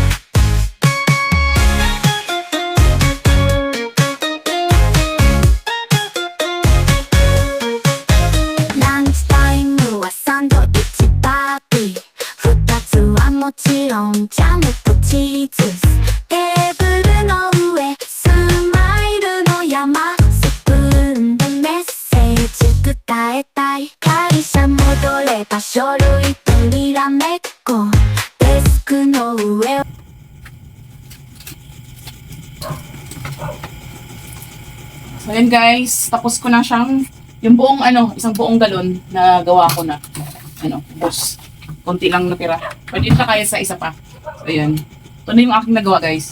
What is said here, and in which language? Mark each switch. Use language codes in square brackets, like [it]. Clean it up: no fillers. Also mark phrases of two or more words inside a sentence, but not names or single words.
[ja] ランチタイムはサンドイッチパーティー、二つはもちろんジャムとチーズ。テーブルの上スマイルの山、スプーンでメッセージ伝えたい。会社戻れば書類とにらめっこ、デスクの上を [tl] So yan guys, tapos ko na siyang, yung buong isang buong galon na gawa ko na. Tapos, konti lang natira. Pwede siya kaya sa isa pa. So yan. Ito na yung aking nagawa guys.